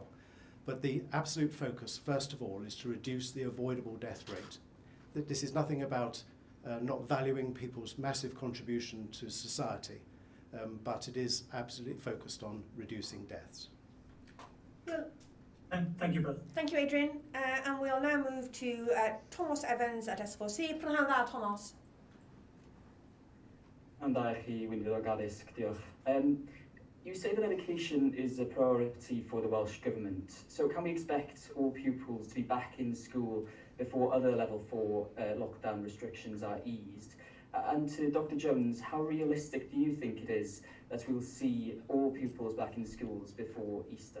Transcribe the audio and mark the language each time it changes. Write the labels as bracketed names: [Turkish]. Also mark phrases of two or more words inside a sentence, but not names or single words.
[English] But the absolute focus, first of all, is to reduce the avoidable death rate. This is nothing about not valuing people's massive contribution to society, but it is absolutely focused on reducing deaths. Well, Thank you both. thank you, Adrian. And we'll now move to Thomas Evans at S4C. [Welsh] Prynawn dda, [English] Thomas. [Welsh] Am da I chi, Gweinidog Addysg, diolch. [English] You say that education is a priority for the Welsh Government. So can we expect all pupils to be back in school before other level 4 lockdown restrictions are eased? And to Dr Jones, how realistic do you think it is that we'll see all pupils back in schools before Easter?